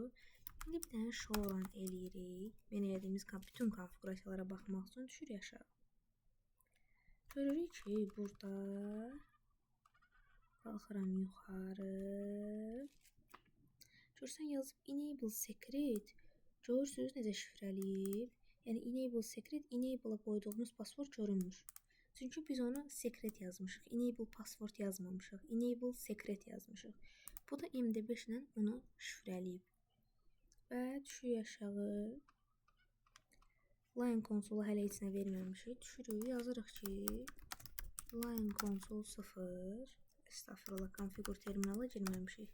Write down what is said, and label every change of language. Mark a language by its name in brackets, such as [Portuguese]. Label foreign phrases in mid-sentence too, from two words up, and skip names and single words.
[Azerbaijani] İndi bir dənə [English] show run [Azerbaijani] eləyirik. Mən elədiyimiz bütün konfigurasiyalara baxmaq üçün düşürük aşağı. Görürük ki, burada qalxıram yuxarı. Görürsən, yazıb [English] enable secret. [Azerbaijani] Görürsünüz necə şifrəliyib. Yəni [English] enable secret, [Azerbaijani] enable-a qoyduğumuz password görünmür. Çünki biz onu secret yazmışıq. [English] Enable password [Azerbaijani] yazmamışıq. [English] Enable secret [Azerbaijani] yazmışıq. Bu da MD5 ilə onu şifrəliyib. Və düşürük aşağı. [English] Line console [Azerbaijani] hələ heç nə verməmişik. Düşürük, yazırıq ki, [English] line console [Azerbaijani] 0. Estağfurullah, configure terminala girməmişik.